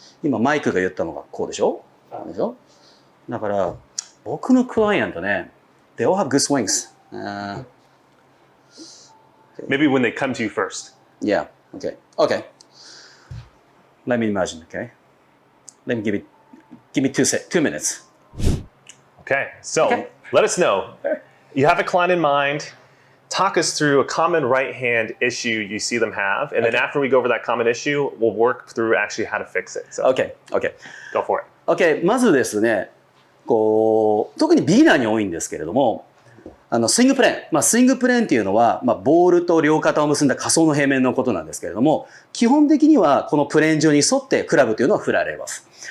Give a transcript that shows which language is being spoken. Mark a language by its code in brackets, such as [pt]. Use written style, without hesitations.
[ja] 今マイクが言ったのがこうでしょ？でしょ？だから、僕のクライアントね、 [en] they all have good swings. Maybe when they come to you first. Yeah. Okay. Okay. Let me imagine. Okay. Let me give me 2 minutes. Okay. So let us know. You have a client in mind. Talk us through a common right hand issue you see them have. And then after we go over that common issue, we'll work through actually how to fix it. So Okay. Okay. go for it. Okay. [ja] まずですね、こう、特にビギナーに多いんですけれども、スイングプレーン。スイングプレーンっていうのは、ボールと両肩を結んだ仮想の平面のことなんですけれども、基本的にはこのプレーン上に沿ってクラブというのは振られます。